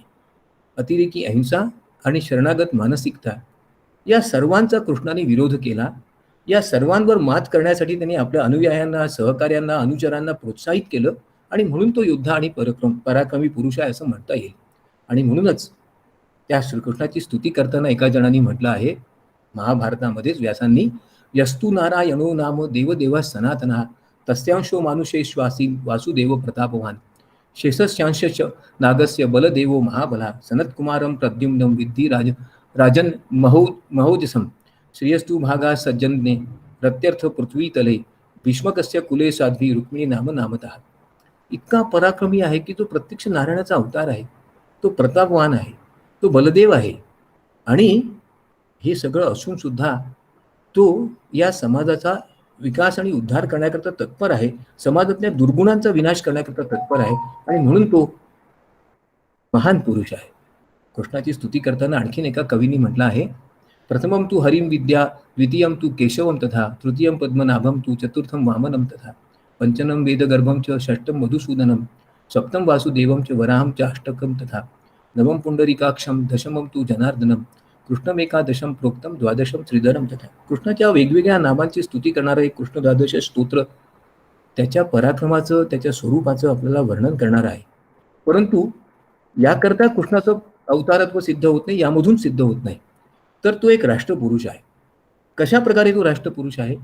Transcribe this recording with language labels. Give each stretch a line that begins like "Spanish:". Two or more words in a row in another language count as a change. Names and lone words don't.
Marathi: अतिरेकी अहिंसा आणि शरणागत मानसिकता या सर्वांचा कृष्णाने विरोध केला. या सर्वांवर मात करण्यासाठी त्यांनी आपल्या अनुयायांना, सहकार्यांना, अनुचरांना प्रोत्साहित केलं आणि म्हणून तो योद्धा आणि पराक्रमी पुरुष आहे असं म्हणता येईल. आणि म्हणूनच त्या श्रीकृष्णाची स्तुती करताना एका जणांनी म्हटलं आहे महाभारतामध्येच व्यासांनी,
Sanskrit: यस्तु नारायणो नाम देवदेवा सनातना तस्यांशो मानुषेश्वासी वासुदेव प्रतापवान शेषस्यांश नागस्य बलदेवो महाबला सनत्कुमारं प्रद्युम्नं विद्धी राजन महोजसम श्रेयस्तु भागा सज्जने प्रत्यर्थ पृथ्वीतले भीष्मकस्य कुले साध्वी रुक्मिणी नामतः.
Marathi: इतका पराक्रमी आहे की तो प्रत्यक्ष नारायणाचा अवतार आहे, तो प्रतापवान आहे, तो बलदेव आहे. आणि हे सगळं असून सुद्धा तो या समाजाचा विकास आणि उद्धार करण्याकरता तत्पर आहे, समाजातल्या दुर्गुणांचा विनाश करण्याकरता तत्पर आहे. आणि म्हणून तो महान पुरुष आहे. कृष्णाची स्तुती करताना आणखीन एका कवींनी म्हटलं आहे,
Sanskrit: प्रथमं तू हरिं विद्या, द्वितीयं तू केशवं तथा, तृतीयं पद्मनाभं तू, चतुर्थं वामनं तथा, पंचमं वेदगर्भं च, षष्ठं मधुसूदनं, सप्तं वासुदेवं च, वराहं च, अष्टकं तथा, नवं पुंडरीकाक्षं, दशमं तू जनार्दनं, कृष्णमेकादशम प्रोक्तम द्वादशम श्रीधरम तथा.
Marathi: कृष्णाच्या वेगवेगळ्या नामांची स्तुती करणारं एक कृष्ण द्वादश स्तोत्र त्याच्या पराक्रमाचं, त्याच्या स्वरूपाचं आपल्याला वर्णन करणार आहे. परंतु याकरता कृष्णाचं अवतारत्व सिद्ध होत नाही, यामधून सिद्ध होत नाही. तर तो एक राष्ट्रपुरुष आहे. कशा प्रकारे तो राष्ट्रपुरुष आहे?